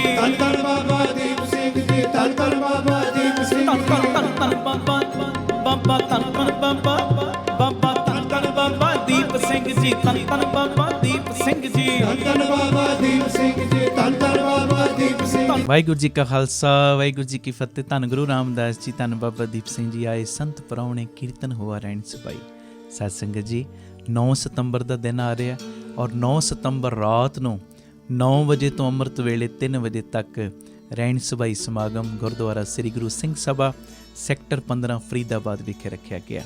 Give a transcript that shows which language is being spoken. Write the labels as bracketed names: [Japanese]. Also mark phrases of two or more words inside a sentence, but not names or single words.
[Punjabi] ਧੰਨ ਬਾਬਾ ਦੀਪ ਸਿੰਘ ਜੀ, ਧੰਨ ਬਾਬਾ ਦੀਪ ਸਿੰਘ ਧੰਨ ਧੰਨ ਧੰਨ ਧੰਨ ਬਾਬਾ ਬਾਬਾ ਧੰਨ ਧੰਨ ਬਾਬਾ ਬਾਬਾ ਧੰਨ ਧੰਨ ਬਾਬਾ ਦੀਪ ਸਿੰਘ ਜੀ, ਧੰਨ ਧੰਨ ਬਾਬਾ ਦੀਪ ਸਿੰਘ ਜੀ, ਧੰਨ ਬਾਬਾ ਦੀਪ ਸਿੰਘ ਜੀ, ਧੰਨ ਬਾਬਾ ਦੀਪ ਸਿੰਘ धन ਵਾਹਿਗੁਰੂ ਜੀ ਕਾ ਖਾਲਸਾ ਵਾਹਿਗੁਰੂ ਜੀ ਕੀ ਫਤਿਹ। ਧੰਨ ਗੁਰੂ ਰਾਮਦਾਸ ਜੀ, ਧੰਨ ਬਾਬਾ ਦੀਪ ਸਿੰਘ ਜੀ ਆਏ ਸੰਤ ਪ੍ਰਾਹੁਣੇ, ਕੀਰਤਨ ਹੋਆ ਰਹਿਣ ਸਬਾਈ। ਸਾਧ ਸੰਗਤ ਜੀ, 9 ਸਤੰਬਰ ਦਾ ਦਿਨ ਆ ਰਿਹਾ ਔਰ 9 ਸਤੰਬਰ ਰਾਤ ਨੂੰ 9 ਵਜੇ ਤੋਂ ਅੰਮ੍ਰਿਤ ਵੇਲੇ 3 ਵਜੇ ਤੱਕ ਰਹਿਣ ਸਬਾਈ ਸਮਾਗਮ ਗੁਰਦੁਆਰਾ ਸ੍ਰੀ ਗੁਰੂ ਸਿੰਘ ਸਭਾ ਸੈਕਟਰ 15 ਫਰੀਦਾਬਾਦ ਵਿਖੇ ਰੱਖਿਆ ਗਿਆ।